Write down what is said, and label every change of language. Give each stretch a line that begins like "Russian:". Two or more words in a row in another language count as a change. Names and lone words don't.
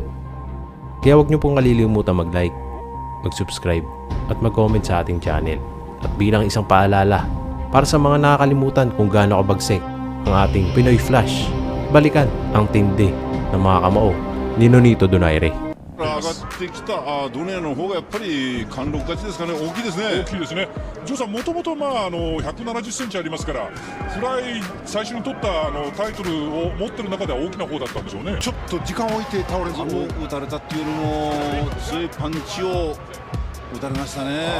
Filipino: Kaya huwag niyo pong kalilimutan mag-like, mag-subscribe at mag-comment sa ating channel. At bilang isang paalala para sa mga nakakalimutan kung gaano kabagsik ang ating Pinoy Flash, balikan ang tindi ng mga kamao ni Nonito Donaire.
Japanese: 上がってきたドネアの方がやっぱり貫禄勝ちですかね。大きいですね。大きいですね。ジョーさんもともと170センチありますから、フライ最初に取ったタイトルを持ってる中では大きな方だったんでしょうね。ちょっと時間を置いて倒れず打たれたっていうよりも強いパンチを打たれましたね。